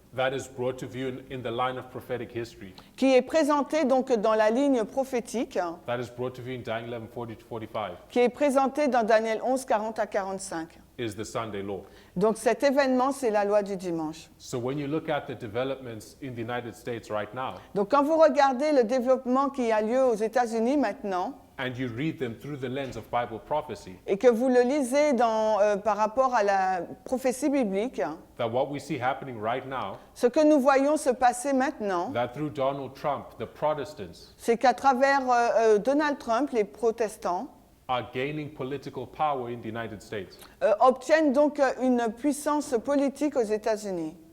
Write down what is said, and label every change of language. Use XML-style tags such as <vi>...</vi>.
<en>that is brought to view in the line of prophetic history,</en> <fr>qui est présenté donc dans la ligne prophétique,</fr> <en>that is brought to view in Daniel 11, 40 to 45,</en> <fr>qui est présenté dans Daniel 11, 40 à 45.</fr> <en>is the Sunday law.</en> <fr>Donc cet événement, c'est la loi du dimanche.</fr> <en>So when you look at the developments in the United States right now,</en> <fr>Donc quand vous regardez le développement qui a lieu aux États-Unis maintenant,</fr> <en>and you read them through the lens of Bible prophecy,</en> <fr>et que vous le lisez par rapport à la prophétie biblique,</fr> <en>that what we see happening right now,</en> <fr>ce que nous voyons se passer maintenant,</fr> <en>that through Donald Trump, the Protestants</en> <fr>c'est qu'à travers Donald Trump, les protestants</fr> <en>are gaining political power in the United States.</en> <fr>obtiennent donc une puissance politique aux États-Unis.</fr>